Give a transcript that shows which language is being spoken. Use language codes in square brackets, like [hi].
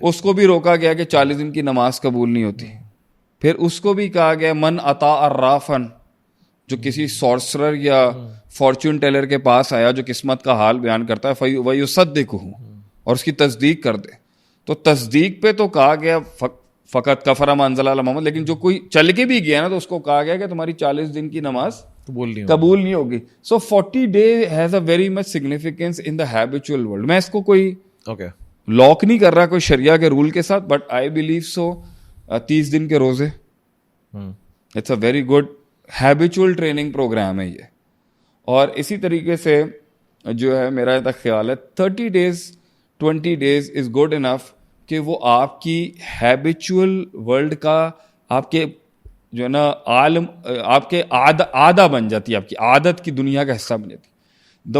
[ur] اس کو بھی روکا گیا کہ 40 دن کی نماز قبول نہیں ہوتی. پھر اس کو بھی کہا گیا [ar] من عطا الرافن, [ur] جو کسی سورسرر یا فارچون ٹیلر کے پاس آیا جو قسمت کا حال بیان کرتا ہے, وَيُصَدِّقُهُ, اور اس کی تصدیق کر دے. تو تصدیق پہ تو کہا گیا [ar] فقط کفر ما انزل علی محمد, [ur] لیکن جو کوئی چل کے بھی گیا نا تو اس کو کہا گیا کہ تمہاری 40 دن کی نماز قبول نہیں ہوگی. [en] So 40 days has a very much significance in the habitual world. [ur] میں اس کو کوئی لاک نہیں کر رہا کوئی شریعہ کے رول کے ساتھ, [en] but I believe so [ur] 30 دن کے روزے [en] it's a very good habitual training program [ur] ہے یہ. اور اسی طریقے سے جو ہے میرا تک خیال ہے [en] 30 days 20 days is good enough [ur] کہ وہ آپ کی ہیبچوئل ورلڈ کا, آپ کے جو ہے نا عالم, آپ کے عادہ بن جاتی ہے, آپ کی عادت کی دنیا کا حصہ بن جاتی ہے.